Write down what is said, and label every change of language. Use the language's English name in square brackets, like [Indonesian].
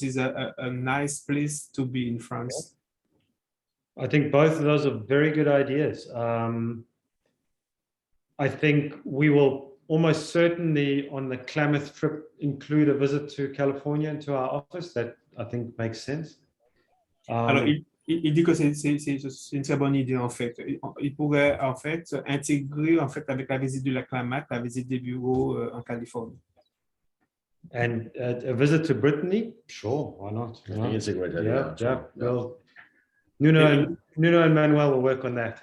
[English] This is a nice place to be in France. I think both of those are very good ideas. I think we will almost certainly on the Klamath trip include a visit to California and to our office. That I think makes sense. [French] Alors, il dit que c'est une très bonne idée en fait. Il pourrait en fait intégrer en fait avec la visite de la Klamath, la visite des bureaux en Californie. [English] And a visit to Brittany, sure, why not? I think it's a great idea. Yeah. Well, Nuno and Manuel will work on that.